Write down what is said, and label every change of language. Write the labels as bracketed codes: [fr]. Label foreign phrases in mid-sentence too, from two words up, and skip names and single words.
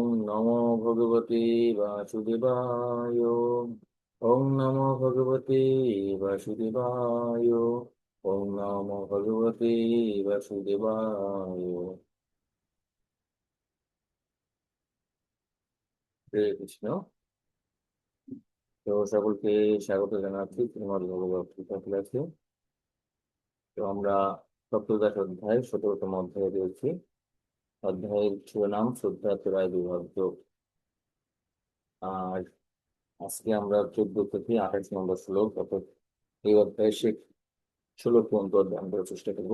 [sa] নমো ভগবতে বাসুদেবায়। ওম নমো ভগবতে বাসুদেবায়। ওম নমো ভগবতে বাসুদেবায়। [bn] হরে কৃষ্ণ। তো সকলকে স্বাগত জানাচ্ছি শ্রীমদ্ ভগবত গীতা ক্লাসে। তো আমরা সপ্তদশ অধ্যায় 17তম অধ্যায়ে রয়েছি। অধ্যায়ের শিরোনাম শ্রদ্ধা তোরায় বিভক্ত। আর আজকে আমরা 14 থেকে 28 নম্বর শ্লোক অর্থাৎ এই অধ্যায়ের শেষ শ্লোক পর্যন্ত অধ্যয়ন করার চেষ্টা করবো।